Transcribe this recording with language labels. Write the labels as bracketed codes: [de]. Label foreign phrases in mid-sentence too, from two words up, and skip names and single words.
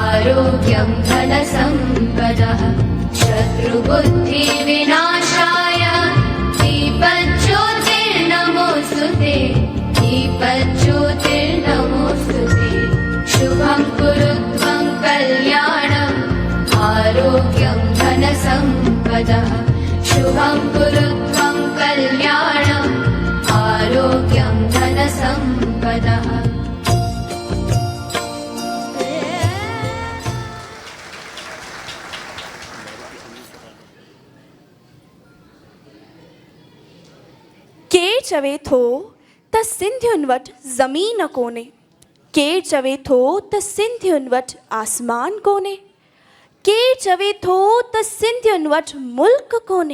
[sa] आरोग्यं धनसम्पदः शत्रुबुद्धिविनाशाय दीपज्योतिर्नमोऽस्तुते दीपज्योतिर्नमोऽस्तुते शुभं कुरु त्वं कल्याणम् आरोग्यं धनसम्पदः शुभं कुरु त्वं कल्याणम् आरोग्यं धनसम्पदः [sd] केर चवे थो त सिंधियुनि वटि ज़मीन कोन्हे, केर चवे थो त सिंधियुनि वटि आसमान कोन्हे, केर चवे थो त सिंधियुनि वटि मुल्क कोन्हे।